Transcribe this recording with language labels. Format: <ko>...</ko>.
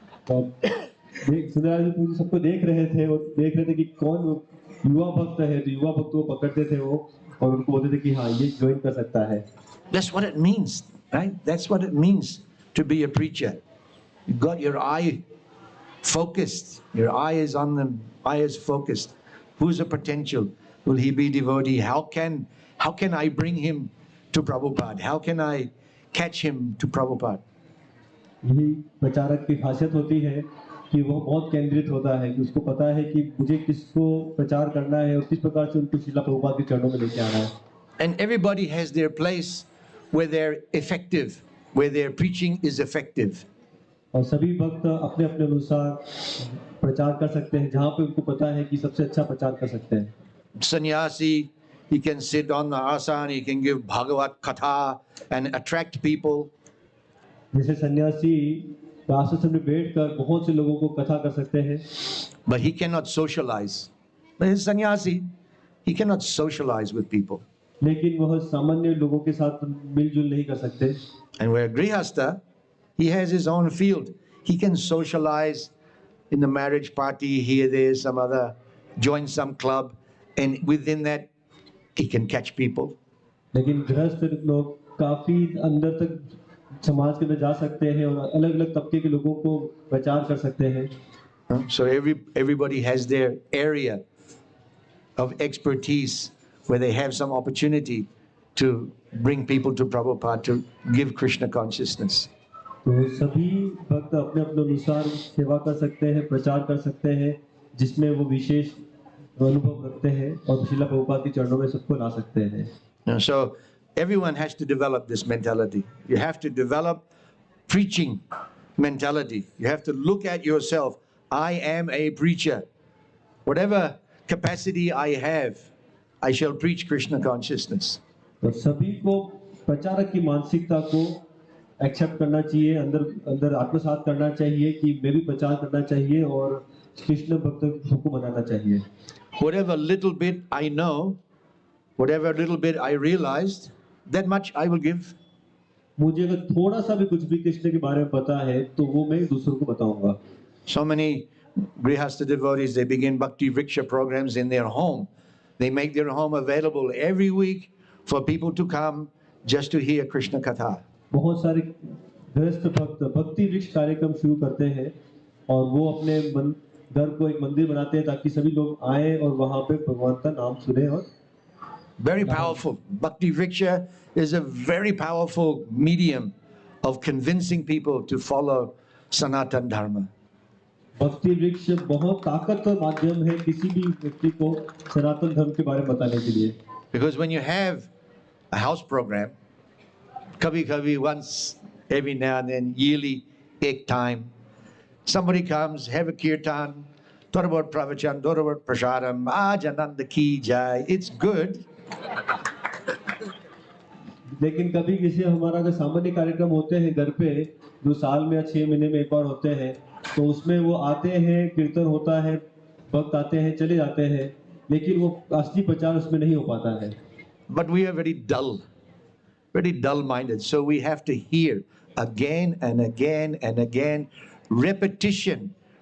<hi>सुंदरलाल जी सबको देख रहे थे और देख रहे थे कि कौन युवा भक्त है, तो युवा भक्त को पकड़ते थे वो और उनको बोलते थे कि हाँ ये ज्वाइन कर सकता है.</hi> <en>That's what it means, right? That's what it means to be a preacher. You've got your eye focused. Your eye is on them. Eye is focused. Who's a potential? Will he be devotee? How can I bring him to Prabhupada? How can I catch him to Prabhupada?</en> <hi>यही प्रचारक की खासियत होती है कि वो बहुत केंद्रित होता है कि उसको पता है कि मुझे किसको प्रचार करना है और किस प्रकार से उनको श्रील प्रभुपाद के चरणों में लेके आना है.</hi> <en>And everybody has their place where they're effective, where their preaching is effective.</en> <hi>और सभी भक्त अपने अपने अनुसार प्रचार कर सकते हैं जहाँ पे उनको पता है कि सबसे अच्छा प्रचार कर सकते हैं.</hi> <en>Sannyasi, he can sit on the asana, he can give Bhagavat Katha and attract people.</en> <hi>जैसे सन्यासी आसन में बैठकर बहुत से लोगों को कथा कर सकते हैं.</hi> <en>But he cannot socialize. But his sannyasi, he cannot socialize with people.</en> <hi>लेकिन वह सामान्य लोगों के साथ मिलजुल नहीं कर सकते.</hi> <en>And where Grihastha, he has his own field. He can socialize in the marriage party, here, there, some other, join some club, and within that, he can catch people.</en> <hi>लेकिन गृहस्थ लोग काफी अंदर तक समाज के अंदर जा सकते हैं और अलग-अलग तबके के लोगों को प्रचार कर सकते हैं.</hi> <en>So everybody has their area of expertise where they have some opportunity to bring people to Prabhupada, to give Krishna consciousness.</en> <hi>तो सभी भक्त अपने अपने अनुसार सेवा कर सकते हैं, प्रचार कर सकते हैं, जिसमें वो विशेष अनुभव रखते हैं और श्रील प्रभुपाद के चरणों में सबको ला सकते हैं.</hi> <en>So everyone has to develop this mentality. You have to develop preaching mentality. You have to look at yourself. I am a preacher. Whatever capacity I have, I shall preach Krishna consciousness.</en> <hi>तो सभी को प्रचारक की मानसिकता को accept करना चाहिए, अंदर आत्मसात करना चाहिए कि मैं भी प्रचार करना चाहिए और कृष्ण भक्त को बनाना चाहिए.</hi> <en>Whatever little bit I know, whatever little bit I realized, that much I will give.</en> <hi>मुझे अगर थोड़ा सा भी कुछ भी कृष्ण के बारे में पता है तो वो मैं दूसरों को बताऊंगा.</hi> <en>So many Grihastha devotees, they begin Bhakti Vriksha programs in their home. They make their home available every week for people to come just to hear Krishna Katha.</en> <hi>बहुत सारे गृहस्थ भक्त भक्ति वृक्ष कार्यक्रम शुरू करते हैं और वो अपने घर को एक मंदिर बनाते हैं ताकि सभी लोग आए और वहां पे भगवान का नाम सुने और</hi> <en>Very powerful. Bhakti Vriksha is a very powerful medium of convincing people to follow Sanatan Dharma.</en> <hi>भक्ति वृक्ष बहुत ताकतवर माध्यम है किसी भी व्यक्ति को सनातन धर्म के बारे में बताने के लिए.</hi> <en>Because when you have a house program,</en> <hi>kabhi</hi> <en>once every now and then, yearly,</en> <hi>ek time,</hi> <en>somebody comes, have a kirtan, thought about pravachan, thought about prasadam, Ajananda ki jai, it's good.</en> <hi>लेकिन कभी किसी हमारा अगर सामान्य कार्यक्रम होते हैं घर पे जो साल में या 6 महीने में एक बार होते हैं तो उसमें वो आते हैं कीर्तन होता है भक्त आते हैं चले जाते हैं लेकिन वो असली प्रचार उसमें नहीं हो पाता है.</hi> <en>But we are very dull minded, so we have to hear again and again and again, repetition.</en>